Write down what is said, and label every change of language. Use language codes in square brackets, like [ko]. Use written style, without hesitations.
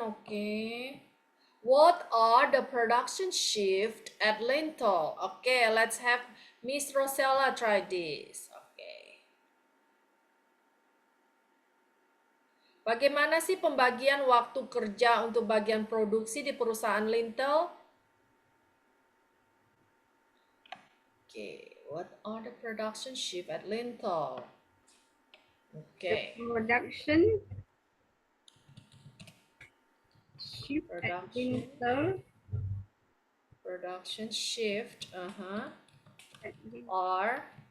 [en] Okay, what are the production shift at Lintel? Okay, let's have Miss Rosella try this. [id] Okay, bagaimana sih pembagian waktu kerja untuk bagian produksi di perusahaan Lintel? [en] Okay, what are the production shift at Lintel? Okay. The production shift at Lintel. Production shift, are